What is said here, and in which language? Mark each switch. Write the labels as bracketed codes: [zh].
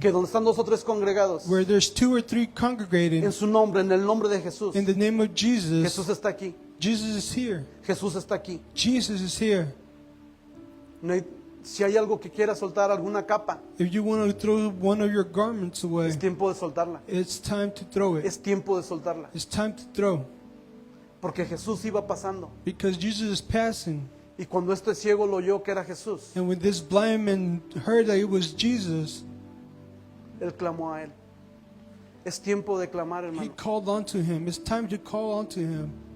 [es] que donde están dos o tres congregados [en] where there's 2 or 3 [es] en [en] congregating [es] su nombre, en el nombre de Jesús, [en] in the name of Jesus, [es] Jesús está aquí. [en] Jesus is here. [es] Jesús está aquí. [en] Jesus is here. [es] No hay- si hay algo que quiera soltar, alguna capa, [en] If you want to throw one of your garments away, [es] es tiempo de soltarla. [en] it's time to throw it. [es] Es tiempo de soltarla. [en] It's time to throw. [es] Porque Jesús iba pasando. [en] Because Jesus is passing. [es] Y cuando este ciego lo oyó que era Jesús, [en] And when this blind man heard that it was Jesus, [es] él clamó a él. Es tiempo de clamar, [en] he [es] hermano. [en] called onto him. It's time to call onto him.